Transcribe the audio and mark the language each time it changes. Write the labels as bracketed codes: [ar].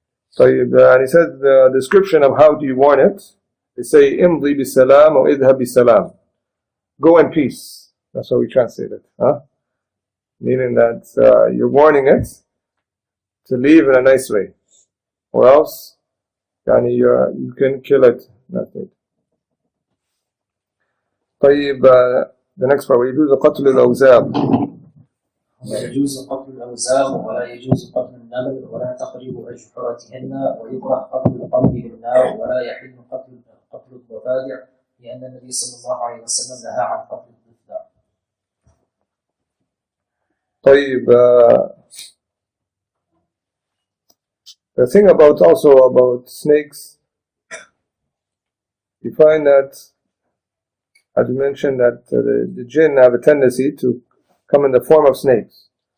[en] So and he said the description of how do you warn it, they say [ar] imdi bisalam [en] or [ar] idhab bisalam, [en] go in peace. That's how we translate it, meaning that you're warning it to leave in a nice way, or else you can kill it. That's it. [ar] طيب, [en] the next part, [ar] ويجوز قتل الأوزاب. ويجوز قتل الأوزاب ولا يجوز قتل النمل ولا تقريب أجحرتهن ويكره قتل القلب بالنار ولا يحل قتل الضفادع لأن النبي صلى الله عليه وسلم نهى عن قتل الضفدع. [en] طيب, the thing about snakes, you find that, as we mentioned, that the jinn have a tendency to come in the form of snakes.